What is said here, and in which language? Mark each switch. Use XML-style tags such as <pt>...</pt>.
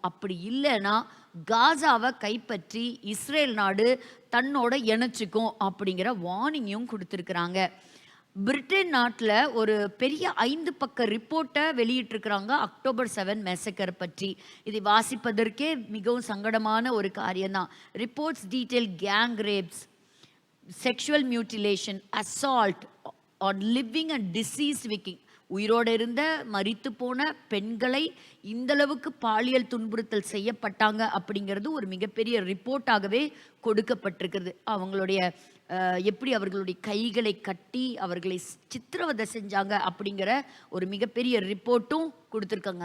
<ta>அப்படி இல்லைன்னா காசாவை கைப்பற்றி இஸ்ரேல் நாடு தன்னோட இணைச்சிக்கும் அப்படிங்கிற வார்னிங்கும் கொடுத்துருக்குறாங்க. பிரிட்டன் நாட்டில் ஒரு பெரிய 5 பக்க ரிப்போர்ட்டை வெளியிட்டிருக்கிறாங்க October 7 மெசக்கர் பற்றி. இதை வாசிப்பதற்கே மிகவும் சங்கடமான ஒரு காரியம்தான்.</ta> <en>Reports detail gang rapes, sexual mutilation, assault on living and deceased victim.</en> <ta>உயிரோடு இருந்த மரித்து போன பெண்களை இந்தளவுக்கு பாலியல் துன்புறுத்தல் செய்யப்பட்டாங்க அப்படிங்கிறது ஒரு மிகப்பெரிய ரிப்போர்ட்டாகவே கொடுக்கப்பட்டிருக்கிறது. அவங்களுடைய எப்படி அவர்களுடைய கைகளை கட்டி அவர்களை சித்திரவதை செஞ்சாங்க அப்படிங்கிற ஒரு மிகப்பெரிய ரிப்போர்ட்டும் கொடுத்துருக்காங்க.</ta>